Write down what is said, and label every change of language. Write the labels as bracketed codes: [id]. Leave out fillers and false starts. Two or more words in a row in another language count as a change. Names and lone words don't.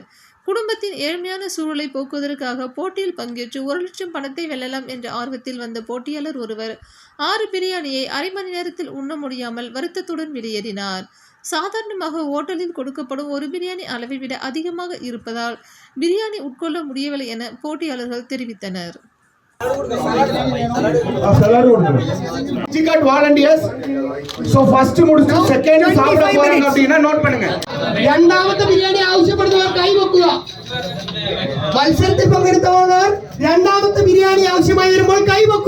[ta] குடும்பத்தின் ஏழ்மையான சூழலை போக்குவதற்காக போட்டியில் பங்கேற்று 1 லட்சம் பணத்தை வெல்லலாம் என்ற ஆர்வத்தில் வந்த போட்டியாளர் ஒருவர் 6 பிரியாணியை அரை மணி நேரத்தில் உண்ண முடியாமல் வருத்தத்துடன் வெளியேறினார். சாதாரணமாக ஹோட்டலில் கொடுக்கப்படும் 1 பிரியாணி அளவை விட அதிகமாக இருப்பதால் பிரியாணி உட்கொள்ள முடியவில்லை என போட்டியாளர்கள் தெரிவித்தனர். [ml] രണ്ടാമത്തെ ബിരിയാണി ആവശ്യപ്പെടുന്നവർ കൈവെക്കുക. മത്സരത്തിൽ പങ്കെടുത്തവർ രണ്ടാമത്തെ ബിരിയാണി ആവശ്യമായി വരുമ്പോൾ കൈവെക്കുക.